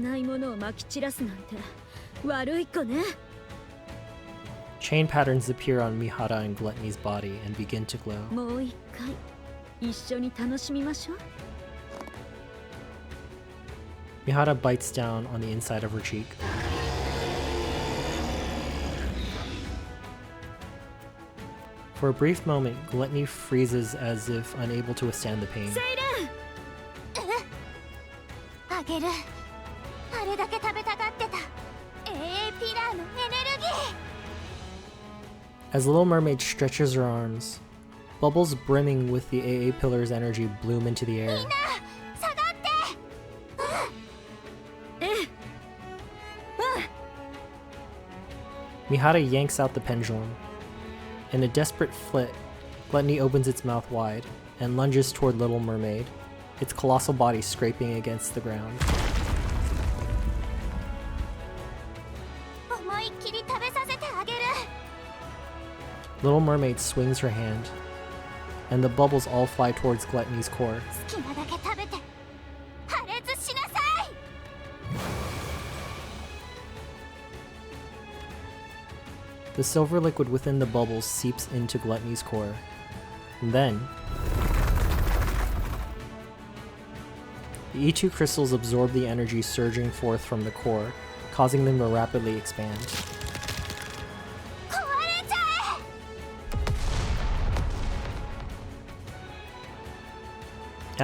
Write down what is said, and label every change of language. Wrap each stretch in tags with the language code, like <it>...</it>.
<ja>ないものをまき散らすなんて悪い子ね。</ja> <en>Chain patterns appear on Mihara and Gluttony's body and begin to glow.</en> <ja>もう一回一緒に楽しみましょう。</ja> <en>Mihara bites down on the inside of her cheek. For a brief moment, Gluttony freezes as if unable to withstand the pain.</en> <ja>セイレーン。あげる。あれだけ食べたがってた AA ピラーのエネルギー。</ja> <en>As Little Mermaid stretches her arms, bubbles brimming with the AA pillar's energy bloom into the air.</en> <ja>下がって。</ja> <en>Mihara yanks out the pendulum. In a desperate flit, Gluttony opens its mouth wide and lunges toward Little Mermaid, its colossal body scraping against the ground.</en> <ja>思いっきり食べさせてあげる。</ja> <en>Little Mermaid swings her hand. and the bubbles all fly towards Gluttony's core.</en> <ja>好きなだけ食べて破裂しなさい。</ja> <en>The silver liquid within the bubbles seeps into Gluttony's core. And then, the E2 crystals absorb the energy surging forth from the core, causing them to rapidly expand.</en> <ja>壊れちゃえ。</ja>